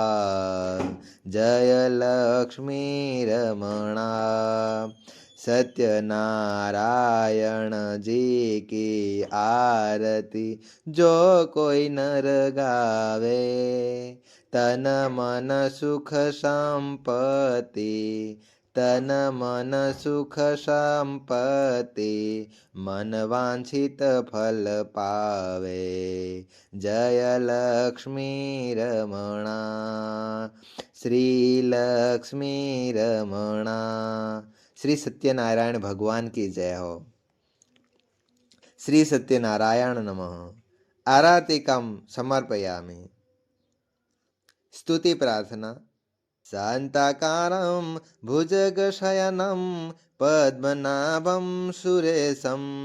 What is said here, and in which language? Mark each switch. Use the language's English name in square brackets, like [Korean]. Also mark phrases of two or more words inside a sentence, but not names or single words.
[Hindi] जय लक्ष्मी रमणा, सत्यनारायण जी की आरती जो कोई नर गावे, तन मन सुख संपत्ति, तन मन सुख संपत्ति, मन वांछित फल पावे। जय लक्ष्मी रमणा, श्री लक्ष्मी रमणा। श्री सत्यनारायण भगवान की जय हो। श्री सत्यनारायण नमः। [Sanskrit] आरतिकं समर्पयामि। स्तुति प्रार्थना। शान्ताकारं भुजगशयनं पद्मनाभं सुरेशं,